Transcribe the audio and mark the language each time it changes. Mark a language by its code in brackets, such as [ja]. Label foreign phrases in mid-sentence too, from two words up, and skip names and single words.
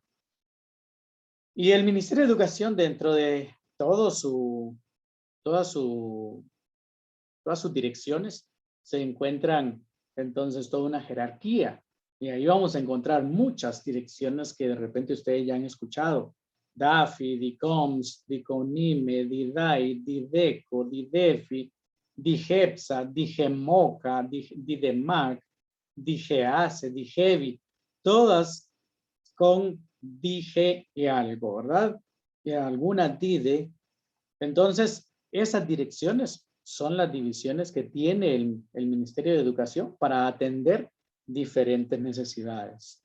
[es] Y el Ministerio de Educación, dentro de todas sus direcciones, se encuentran entonces toda una jerarquía. Y ahí vamos a encontrar muchas direcciones que de repente ustedes ya han escuchado. DAFI, DICOMS, DICONIME, DIDAI, DIDECO, DIDEFI, DIGEPSA, DIGEMOCA, DIDEMAC, DIGEACE, DIGEVI, todas con DIGE y algo, ¿verdad? Y alguna DIDE. Entonces, esas direcciones son las divisiones que tiene el Ministerio de Educación para atender diferentes necesidades.